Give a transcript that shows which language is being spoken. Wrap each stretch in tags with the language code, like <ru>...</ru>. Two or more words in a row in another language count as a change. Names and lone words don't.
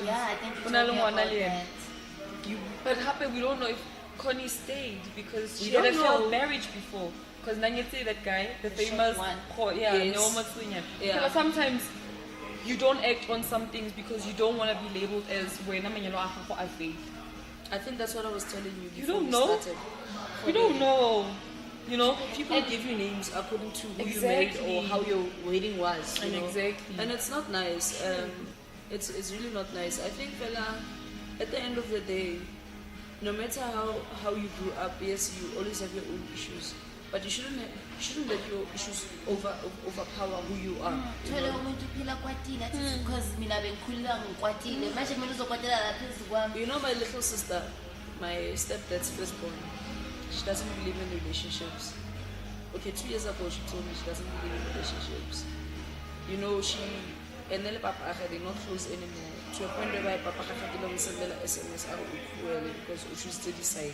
<en>Yeah, I think you told Unalo me about Mwana Lien. that. But happen, we don't know if Connie stayed because she We had a don't failed know. marriage before. Because Nanyete, that guy, the The famous short one. Yes. Neoma Tsunya. Yeah. But sometimes you don't act on some things because you don't want to be labeled as</en> <tn>wena manyalo a gago a faith.</tn> <en>I think that's what I was telling you before You don't we know? started. You don't know. You know? People give you names according to who you Exactly. married or how your wedding was. You know? Exactly. And it's not nice. It's really not nice. I think, Bella, at the end of the day, no matter how you grew up, yes, you always have your own issues. But you shouldn't let your issues overpower who you are. You Thole know?</en> <zu>umuntu uphila kwatile athi because mina bengikhulula ngikwatile manje kumele uzokwatela la phezu kwami.</zu> <en>You know, my little sister, my stepdad's firstborn, she doesn't believe in relationships. Okay, 2 years ago she told me she doesn't believe in relationships. You know, and then Papa they're not close anymore. To a point where Papa didn't send her SMS because she used to decide.</en>